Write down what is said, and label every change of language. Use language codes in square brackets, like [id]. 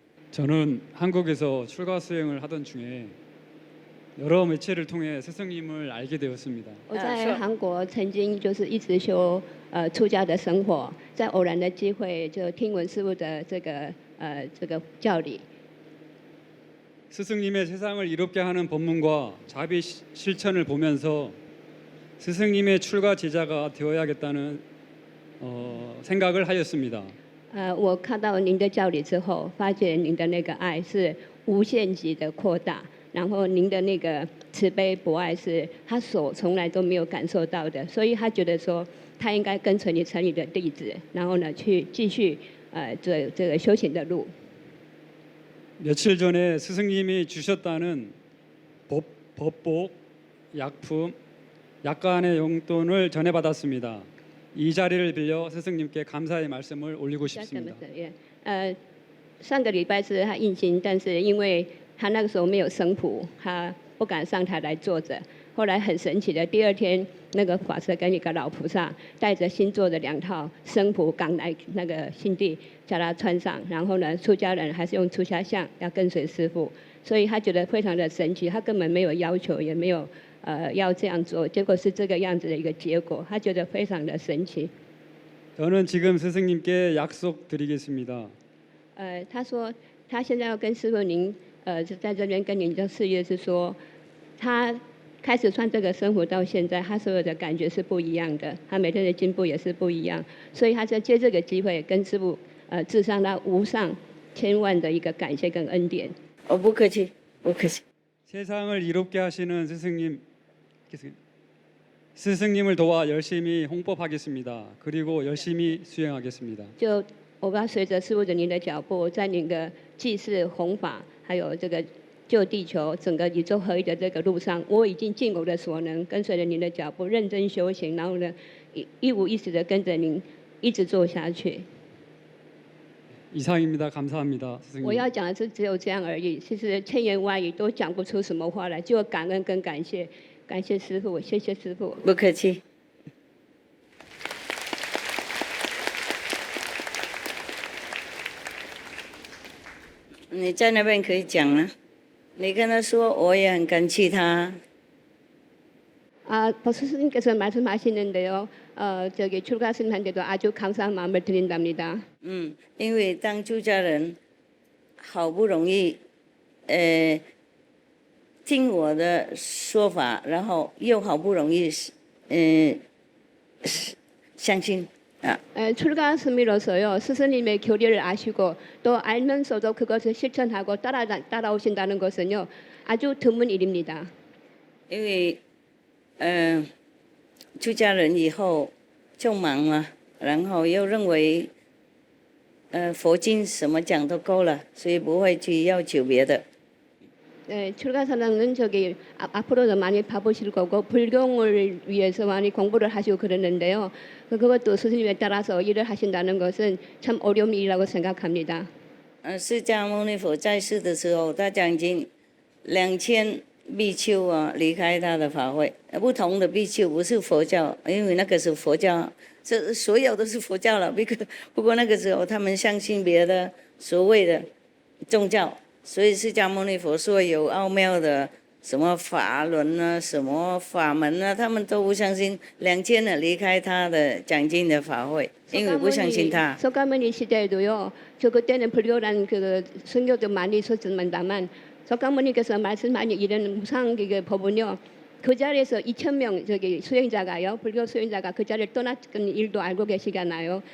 [ko] 저는 한국에서 출가 수행을 하던 중에 여러 매체를 통해 스승님을 알게 되었습니다. [zh] 我在韩国曾经就是一直修出家的生活，在偶然的机会就听闻师父的这个教理。 [ko] 스승님의 세상을 이롭게 하는 법문과 자비 실천을 보면서 스승님의 출가 제자가 되어야겠다는 생각을 하였습니다. [zh] 我看到您的教理之后，发现您的那个爱是无限级的扩大，然后您的那个慈悲博爱是他所从来都没有感受到的，所以他觉得说他应该跟随你成你的弟子，然后呢去继续这个修行的路。 [ko] 며칠 전에 스승님이 주셨다는 법복, 약품, 약간의 용돈을 전해받았습니다. 이 자리를 빌려 스승님께 감사의 말씀을 올리고 싶습니다. [zh] 上个礼拜是他印经，但是因为他那个时候没有僧谱，他不敢上台来坐着。后来很神奇的，第二天那个法师跟一个老菩萨带着新做的2套僧谱赶来那个新地，叫他穿上。然后呢，出家人还是用出家相，要跟随师父，所以他觉得非常的神奇。他根本没有要求，也没有要这样做，结果是这个样子的一个结果，他觉得非常的神奇。 [ko] 저는 지금 스승님께 약속드리겠습니다. [zh] 他说他现在要跟师父您在这边跟您的誓约是说，他开始穿这个生活到现在，他所有的感觉是不一样的，他每天的进步也是不一样，所以他就借这个机会跟师父致上他无上千万的一个感谢跟恩典。不客气，不客气。 [ko] 세상을 이롭게 하시는 스승님을 도와 열심히 홍법하겠습니다. 그리고 열심히 수행하겠습니다. [zh] 就我要随着师父的您的脚步，在您的济世弘法，还有这个救地球、整个宇宙合一的这个路上，我已经尽我的所能，跟随着您的脚步，认真修行，然后呢，一五一十的跟着您一直做下去。 [ko] 이상입니다. 감사합니다, 스승님. [zh] 我要讲的是只有这样而已，其实千言万语都讲不出什么话来，就感恩跟感谢，感谢师父，谢谢师父。不客气。你在那边可以讲啊，你跟他说我也很感激他。 [ko] 버스 스님께서 말씀하시는데요. 저기 출가 스님한테도 아주 감사한 마음을 드린답니다. [zh] 因为当出家人好不容易，听我的说法，然后又好不容易，相信啊。 [ko] 출가 스님으로서요. 스승님의 교리를 아시고 또 알면서도 그것을 실천하고 따라오신다는 것은요. 아주 드문 일입니다. [zh] 因为出家人以后就忙了，然后又认为佛经什么讲都够了，所以不会去要求别的。 [ko] 네, 출가사랑은 저기 앞으로도 많이 봐보실 거고 불경을 위해서 많이 공부를 하시고 그러는데요. 그것도 스승님에 따라서 일을 하신다는 것은 참 어려운 일이라고 생각합니다. [zh] 释迦牟尼佛在世的时候，他讲经2000比丘啊离开他的法会，不同的比丘不是佛教，因为那个是佛教，这所有都是佛教了。不过那个时候他们相信别的所谓的宗教。所以释迦牟尼佛说有奥妙的什么法轮啊，什么法门啊，他们都不相信。 2000人离开他的讲经的法会，因为不相信他。 [ko] 석가모니 시대에도요. 저 그때는 불교란 그 선교도 많이 있었습니다만 석가모니께서 말씀하신 이런 무상 그 법은요. 그 자리에서 2,000명 저기 수행자가요. 불교 수행자가 그 자리를 떠났던 일도 알고 계시잖아요.